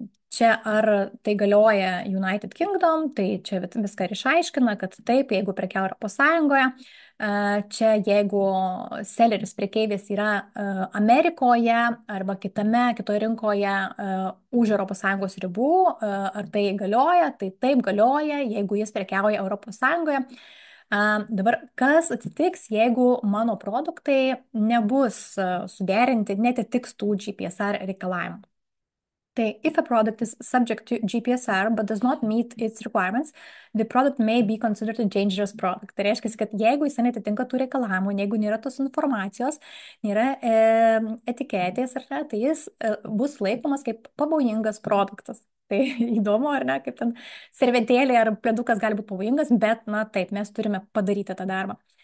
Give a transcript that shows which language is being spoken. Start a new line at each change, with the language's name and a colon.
Lithuanian: Čia ar tai galioja United Kingdom, tai čia viską ir išaiškina, kad taip, jeigu prekiauja Europos Sąjungoje, čia jeigu selleris prekeivis yra Amerikoje arba kitoje rinkoje už Europos Sąjungos ribų, ar tai galioja, tai taip galioja, jeigu jis prekiauja Europos Sąjungoje. Dabar, kas atsitiks, jeigu mano produktai nebus suderinti, netitiks tų GPSR reikalavimų?
English: Tai if a product is subject to GPSR but does not meet its requirements, the product may be considered a dangerous product.
Lithuanian: Tai reiškia, kad jeigu jis netitinka tų reikalavimų, jeigu nėra tos informacijos, nėra etiketės, ar ne, tai jis bus laikomas kaip pavojingas produktas. Tai įdomu, ar ne, kaip ten servetėlė ar pledukas gali būti pavojingas, bet, na taip, mes turime padaryti tą darbą.